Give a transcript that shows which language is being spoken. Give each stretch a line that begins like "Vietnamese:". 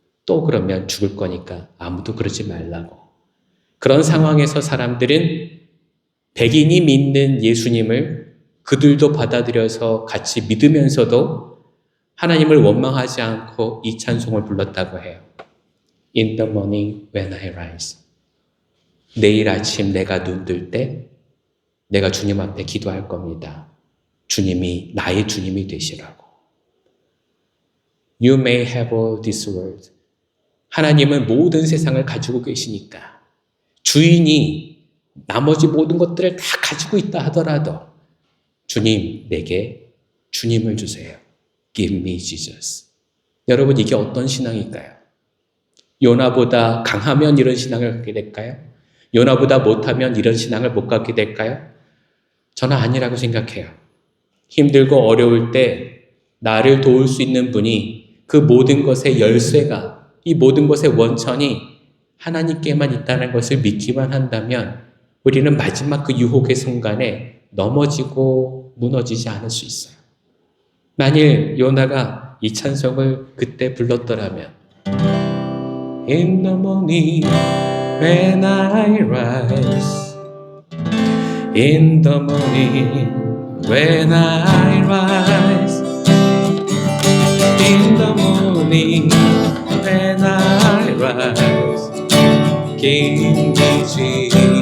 Korean: 또 그러면 죽을 거니까 아무도 그러지 말라고. 그런 상황에서 사람들은 백인이 믿는 예수님을 그들도 받아들여서 같이 믿으면서도 하나님을 원망하지 않고 이 찬송을 불렀다고 해요.
English: In the morning when I rise.
Korean: 내일 아침 내가 눈 뜰 때 내가 주님 앞에 기도할 겁니다. 주님이 나의 주님이 되시라고.
English: You may have all this world.
Korean: 하나님은 모든 세상을 가지고 계시니까, 주인이 나머지 모든 것들을 다 가지고 있다 하더라도 주님, 내게 주님을 주세요.
English: Give me Jesus.
Korean: 여러분, 이게 어떤 신앙일까요? 요나보다 강하면 이런 신앙을 갖게 될까요? 요나보다 못하면 이런 신앙을 못 갖게 될까요? 저는 아니라고 생각해요. 힘들고 어려울 때 나를 도울 수 있는 분이, 그 모든 것의 열쇠가, 이 모든 것의 원천이 하나님께만 있다는 것을 믿기만 한다면 우리는 마지막 그 유혹의 순간에 넘어지고 무너지지 않을 수 있어요. 만일 요나가 이 찬송을 그때 불렀더라면,
English: In the morning when I rise, In the morning when I rise, In the morning when I rise, Give me Jesus.